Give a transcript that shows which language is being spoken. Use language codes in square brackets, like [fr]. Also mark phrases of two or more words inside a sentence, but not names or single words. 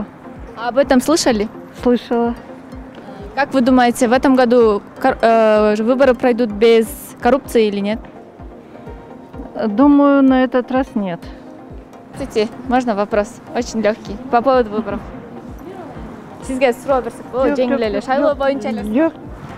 [ru] А об этом слышали? Слышала. Как вы думаете, в этом году выборы пройдут без коррупции или нет? Думаю, на этот раз нет. Здравствуйте, можно вопрос? Очень легкий. По поводу выборов. [ky] Сизге суроо берсек болобу, жеңил эле. Шайлоо боюнча эле. Жок,